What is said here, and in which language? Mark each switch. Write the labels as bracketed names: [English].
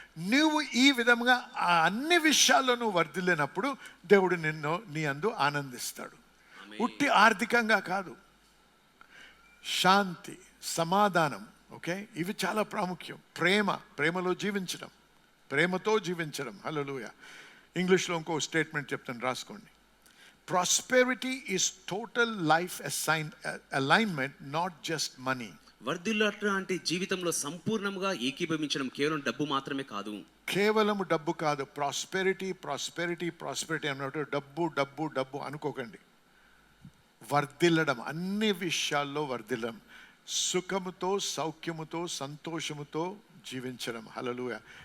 [Telugu] నువ్వు ఈ విధంగా ఆ అన్ని విషయాల్లో నువ్వు వర్ధిల్లినప్పుడు దేవుడు నీ అందు ఆనందిస్తాడు. ఉట్టి ఆర్థికంగా కాదు, శాంతి, సమాధానం, ఓకే, ఇవి చాలా ప్రాముఖ్యం. ప్రేమలో జీవించడం, ప్రేమతో జీవించడం. హల్లెలూయా. ఇంగ్లీష్లో ఇంకో స్టేట్మెంట్ చెప్తాను, రాసుకోండి. [English] Prosperity is total life alignment, not just money. [Telugu] వర్ధిల్లుట అంటే జీవితంలో సంపూర్ణంగా ఏకీభవించడం, కేవలం డబ్బు మాత్రమే కాదు. కేవలం డబ్బు కాదు. ప్రాస్పెరిటీ అన్నట్టు డబ్బు అనుకోకండి. వర్ధిల్లడం, అన్ని విషయాల్లో వర్ధిల్లడం, సుఖముతో, సౌఖ్యముతో, సంతోషముతో జీవించడం. హల్లెలూయా.